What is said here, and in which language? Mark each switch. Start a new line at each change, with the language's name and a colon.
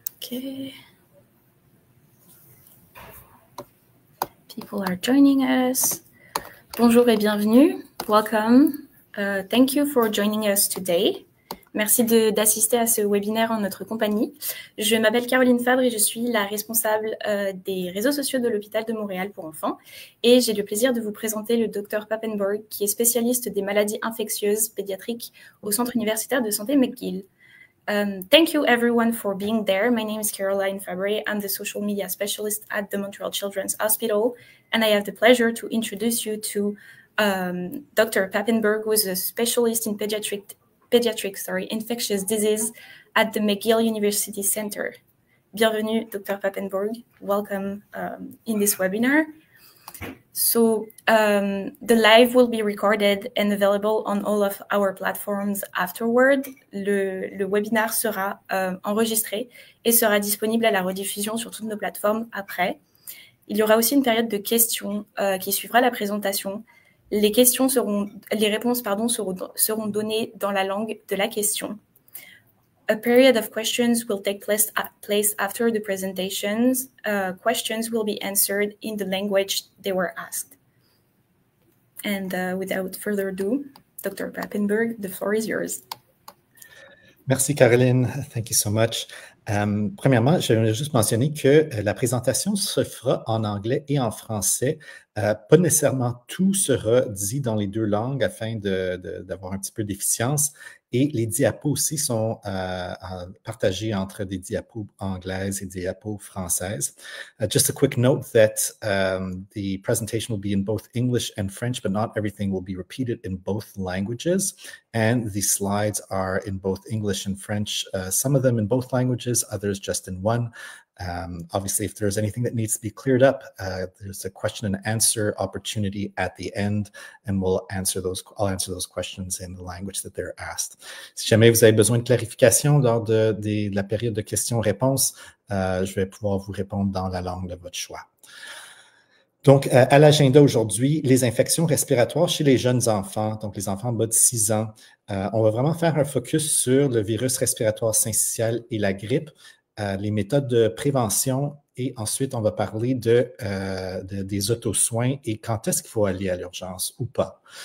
English: Okay. People are joining us.
French: Bonjour et bienvenue.
English: Welcome. Thank you for joining us today.
French: Merci d'assister à ce webinaire en notre compagnie. Je m'appelle Caroline Fabre et je suis la responsable des réseaux sociaux de l'hôpital de Montréal pour enfants. Et j'ai le plaisir de vous présenter le Dr Papenburg, qui est spécialiste des maladies infectieuses pédiatriques au Centre universitaire de santé McGill.
English: Thank you everyone for being there. My name is Caroline Fabre. I'm the social media specialist at the Montreal Children's Hospital, and I have the pleasure to introduce you to Dr. Papenburg, who is a specialist in pediatric, infectious disease at the McGill University Center.
French: Bienvenue,
English: Dr. Papenburg. Welcome in this webinar. So the live will be recorded and available on all of our platforms afterward.
French: Le webinaire sera enregistré et sera disponible à la rediffusion sur toutes nos plateformes après. Il y aura aussi une période de questions qui suivra la présentation. Les réponses seront données dans la langue de la question.
English: A period of questions will take place after the presentations. Questions will be answered in the language they were asked. And without further ado, Dr. Papenburg, the floor is yours.
French: Merci,
English: Caroline. Thank you so much.
French: Premièrement, je voulais juste mentionner que la présentation se fera en anglais et en français. Pas nécessairement tout sera dit dans les deux langues afin d'avoir un petit peu d'efficience. Et les diapos aussi sont partagés entre des diapos anglaises et diapos françaises.
English: Just a quick note that the presentation will be in both English and French, but not everything will be repeated in both languages. And the slides are in both English and French, some of them in both languages, others just in one. Obviously, if there's anything that needs to be cleared up, there's a question and answer opportunity at the end, and I'll answer those questions in the language that they're asked.
French: Si jamais vous avez besoin de clarification lors de la période de questions-réponses, je vais pouvoir vous répondre dans la langue de votre choix. Donc, à l'agenda aujourd'hui, les infections respiratoires chez les jeunes enfants, donc les enfants en bas de 6 ans. On va vraiment faire un focus sur le virus respiratoire syncytial et la grippe, les méthodes de prévention, et ensuite, on va parler des autosoins et quand est-ce qu'il faut aller à l'urgence ou pas.